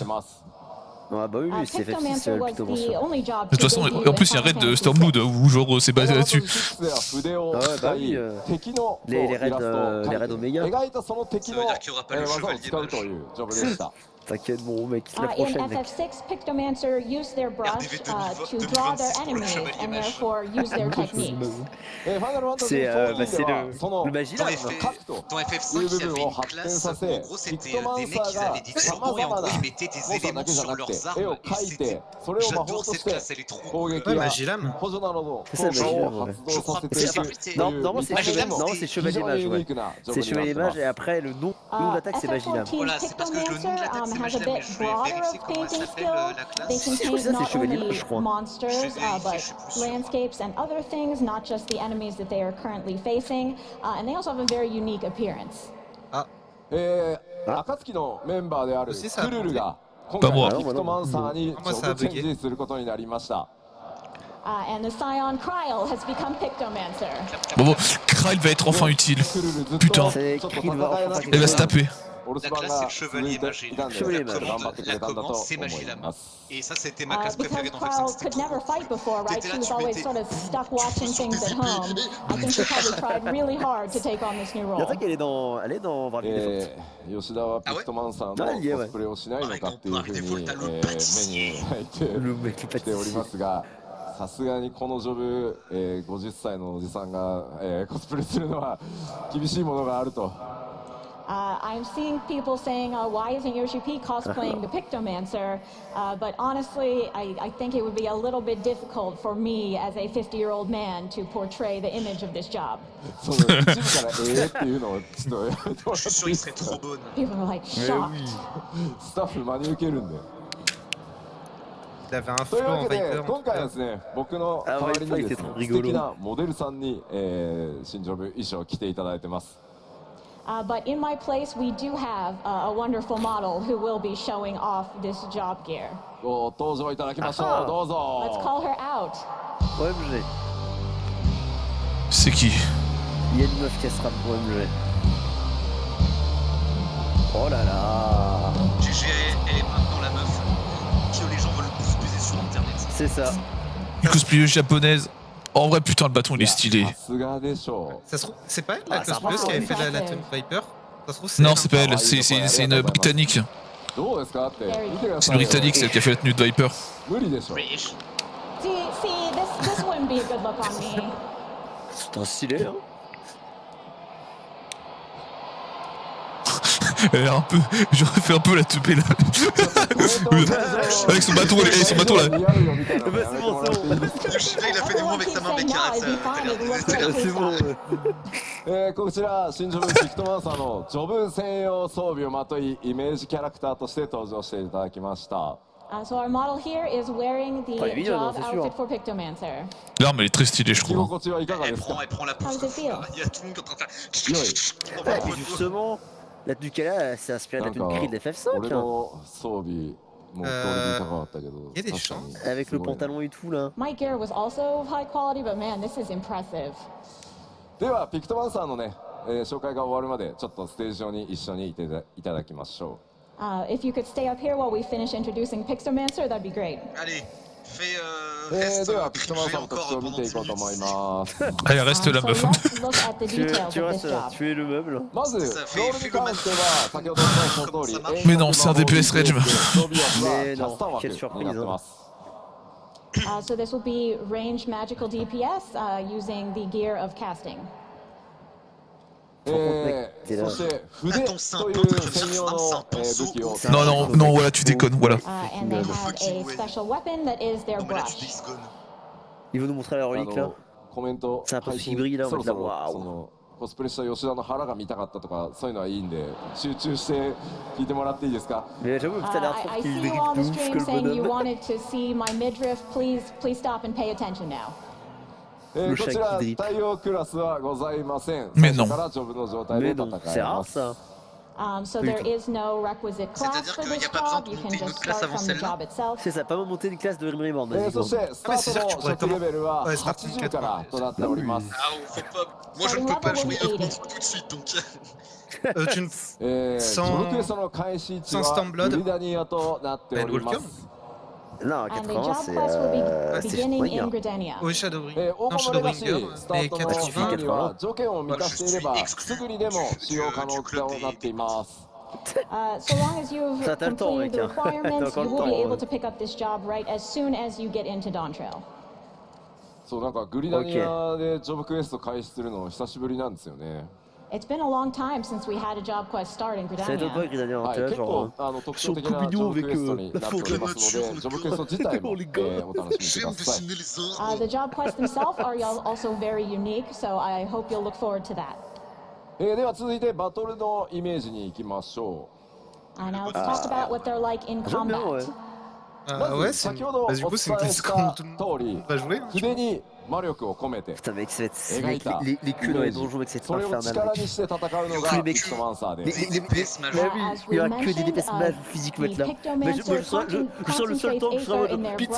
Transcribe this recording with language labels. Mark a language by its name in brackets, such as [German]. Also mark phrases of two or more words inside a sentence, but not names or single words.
[French] Ouais, bah oui, c'est FF6 plutôt bon ça. De toute façon, en plus il y a un raid de Stormblood où genre c'est basé là-dessus. Ah ouais, bah oui, les raids Omega. Ça veut dire qu'il n'y aura pas le chevalier mage. T'inquiète, bon mec, la [English] In [French] prochaine mec. FF6, [English] Pictomancer use their brush to draw their enemies and therefore use their techniques. [French] C'est le Magilab. Dans FF5, il y avait une classe où en gros c'était des mecs qui avaient des turbots et en gros ils mettaient des éléments sur leurs armes et c'était... J'adore cette classe, elle est trop cool. Ouais, Magilam. C'est ça, Magilab, ouais. Je crois que Non, normalement c'est Chevalier Mage, ouais. C'est Chevalier Mage et après le nom d'attaque c'est Magilab. Voilà, c'est parce que le nom de l'attaque c'est [English] has a [French] Magilab, mais [English] bit [French] je vais [English] broader [French] vérifier [English] of [French] comment elle [English] painting [French] s'appelle [English] skill. [French] la [English] They [French] classe. [English] can paint not [French] Chevalier, [English] only [French] je crois. [English] monsters, [French] Je vais [English] but [French] je suis plus sûr. [English] landscapes and other things, not just the enemies that they are currently facing. And they also have a very unique appearance. [Japanese] 暁のメンバーであるクルルが今 [French] pas moi. [Japanese] 回ピクトマンサーにジョブチェンジすることになりました。 [English] And the Scion Kryl has become Pictomancer. [French] Bon, Kyle va être enfin utile. Putain, C'est qu'il va enfin elle va se taper. La classe c'est le chevalier Magilab. Chevalier La commande c'est Magilab. Et ça c'était ma classe [English] Because [French] préférée dans [English] Kryl [French] FF5. [English] could never fight before, right? She was always sort of stuck watching things at home. I think she probably tried really hard to take on this new [French] Il y [English] role. [French] a qu'elle est dans Bravely Default. [Japanese] 吉田はピクトマンサーのコスプレをしないのかっていうふうにメニューに入って [French] Le mec qui [Japanese] しておりますが、さすがにこのジョブ、50歳のおじさんが、コスプレするのは厳しいものがあると。 [English] I'm seeing people saying, why isn't Yoshi P cosplaying the Pictomancer? But honestly, I think it would be a little bit difficult for me as a 50-year-old man to portray the image of this job. [Japanese] その一部からっていうのをちょっとやめてもらっていい [French] Je suis sûr [Japanese] で [French] il [Japanese] す [French] serait [Japanese] か [French] trop bonne. [English] People are like shocked. [Japanese] スタッフ真に受けるんで。 [French] Il avait un [Japanese] という [French] flow [Japanese] わ [French] en [Japanese] けで [French] Viper. [Japanese] 今回はですね僕の代わりにですね素敵なモデルさんに新ジョブ衣装を着ていただいてます。 [English] But in my place, we do have a wonderful model who will be showing off this job gear. [Japanese] ご登場いただきましょう。どう [English] Let's [Japanese] ぞ。 [English] call her out. OMG. [French] C'est qui? Il y a une meuf qui sera pour OMG. Oh là là. GG, elle est maintenant la meuf que les gens veulent le plus baiser sur internet. C'est ça. Une cosplayeuse japonaise. En vrai, putain, le bâton il est stylé. [Japanese] さすがでしょ [French] Ça se trouve, c'est pas elle la Ah, ça cosplayeuse qui avait fait la marche. Viper? Ça se trouve, Non, elle, c'est pas elle, c'est une britannique. [Japanese] う。どうですかって見てくださいよ。 [French] C'est une britannique, celle qui a fait la tenue de Viper. [Japanese] 無理でしょ。 [English] British. See, this wouldn't be a good look on me. [French] C'est un stylé, hein. Elle a un peu. J'aurais fait un peu la teubée là. Avec son bâton, son bâton là. [Japanese] 似合うよみたいなのやめてもらっていいですか。 [French] Yoshida, il a fait des mots avec sa main bécarasse. C'est bon. Ouais. [Japanese] こちら新ジョブピクトマンサーのジョブ専用装備をまといイメージキャラクターとして登場していただきました。 [English] So our model here is wearing the [French] Ah, évidemment, [English] job [French] c'est sûr. [English] outfit for Pictomancer. [French] L'arme elle est très stylée, je [Japanese] 着 [French] trouve. [Japanese] 心地はいかがですか。 [French] Elle prend la pousse. [English] How does it feel? [French] Il y a tout le monde qui est en train de faire. Et justement, la tenue qu'elle a, c'est inspiré de la tenue gris de [Japanese] 俺 [French] FF14. Hein. [Japanese] の装備もクオリティ高かったけど。いやでしょ確かに [French] Avec [Japanese] す [French] le [Japanese] ごいな [French] pantalon et tout là. [English] My gear was also of high quality, but man, this is impressive. [Japanese] ではピクトマンサーのね、紹介が終わるまでちょっとステージ上に一緒にいただきましょ [English] If you could stay up here while we finish introducing Pictomancer, that'd be great. [French] Allez, fais. [Japanese] う。 [French] Reste [Japanese] ではピクトマン [French] privé [Japanese] サーの特徴 [French] encore [Japanese] を見 [French] pendant [Japanese] てい [French] 10 [Japanese] こうと思い [French] minutes. [Japanese] ます。 [French] Allez, reste la [English] So [French] meuf. [English] let's look at the [French] Tu, [English] details [French] tu [English] of [French] restes [English] this [French] là, [English] job. [French] tu es le meuble. [Japanese] まずロールに関しては先ほどお伝えした通り [French] Mais non, c'est un DPS Rage. [Japanese] 装備枠は [French] Mais [Japanese] キャスター [French] non, [Japanese] 枠 [French] quelle [Japanese] に [French] surprise. [Japanese] なってます。 [English] So this will be ranged magical DPS using the gear of casting. [Japanese] そして筆という専用の武器を [French] Non, non, non, voilà, tu déconnes, voilà. [English] And they have a special weapon that is their [French] Non, mais là, tu [English] brush. [French] dis secondes. Ils vont nous montrer la [Japanese] あ [French] relique là. [Japanese] のコメントさあ配信ブリーダーそろそろワーオそのコスプレした吉田の腹が見たかったとかそういうのはいいんで集中して聞いてもらっていいですか。 [French] Mais j'avoue que t'as l'air trop [English] I [French] qu'il [English] see you [French] dribble [English] on the [French] de ouf [English] stream [French] que le [English] saying you [French] bonhomme. [English] wanted to see my midriff. Please stop and pay attention now. [Japanese] こちら対応クラスはございません。 [French] Mais [Japanese] 最 [French] non. [Japanese] 初からジョブの状態で [French] Mais [Japanese] 戦 [French] non, [Japanese] い [French] c'est [Japanese] ま [French] rare [Japanese] す。 [French] ça. [English] So there is no requisite class [French] C'est-à-dire [English] for [French] qu'il y [English] this [French] a pas besoin [English] job. [French] de [English] You can [French] monter une [English] just [French] autre classe [English] start [French] avant [English] from the [French] celle-là. [English] job itself. [French] C'est ça, pas monter une classe de Rimrimord. [Japanese] そしてスタートの初期レベルははいスタート 80からとなっております。 [French] Ah, on fait pas. Moi, je ne peux pas jouer contre tout de suite donc. Tu ne... [Japanese] ジョブクエストの開始地はグリダニアとなっております。 [French] Non, [English] And the [French] 80 [English] job [French] c'est. [English] quest will be [French] C'est [English] beginning in [French] moyen. [English] Gridania. [French] Oui, Shadowbring. [Japanese] 大 [French] Non, [Japanese] 物らしい [French] Shadowbringer, [Japanese] スタ [French] mais [Japanese] ートの [French] 80. [Japanese] 時には条件を満たしていればすぐにでも使用可能となっています。 [English] So long as you've [French] Ça, t'as le temps, [English] completed the [French] mec, hein. [English] requirements, [French] T'as [English] you [French] encore [English] will [French] le [English] be [French] temps, [English] able to pick up this job right as soon as you get into Dawntrail. [Japanese] そうなんかグリダニアでジョブクエスト開始するの久しぶりなんですよね。 [English] It's been a long time since we had a job quest start in [French] Ça étonne pas [English] Gridania. [French] Gridania, [Japanese] はい、 [French] t'es là [Japanese] 結 [French] genre. [Japanese] 構特徴的なジョブクエストになっておりますので、ジョブクエスト自体も、お楽しみくだ [French] J'aime [Japanese] さい。 [French] dessiner les ordres. [English] The job quests themselves are also very unique, so I hope you'll look forward to that. [Japanese] では続いてバトルのイメージに行きましょ [English] Now let's talk about what they're like in [French] J'aime bien, ouais. [English] combat. [Japanese] う。ま [French] ouais, [Japanese] ず [French] c'est... [Japanese] 先ほどお [French] Bah, [Japanese] 伝 [French] du coup, c'est une [Japanese] え [French] classe [Japanese] し [French] comme [Japanese] た [French] tout le [Japanese] 通 [French] monde [Japanese] り、 [French] va jouer. Hein, [Japanese] 筆に魔力を込めて [French] Putain, mec, ça va être. [Japanese] 描 [French] Mec, [Japanese] いた [French] les queues dans les donjons, mec, c'est [Japanese] それを [French] infernal. [Japanese] 力にして戦うのが [French] les [Japanese] ピクトマンサーです。 [French] Les DPS Mais majeur. oui, [English] As [French] il y [English] we [French] aura que des [English] mentioned, [French] DPS mal physiques [English] the [French] maintenant. Mais je [English] Pictomancer [French] sens le seul temps que je serai en [English] concentrates Aether in [French] mode [English] their [French] pitié,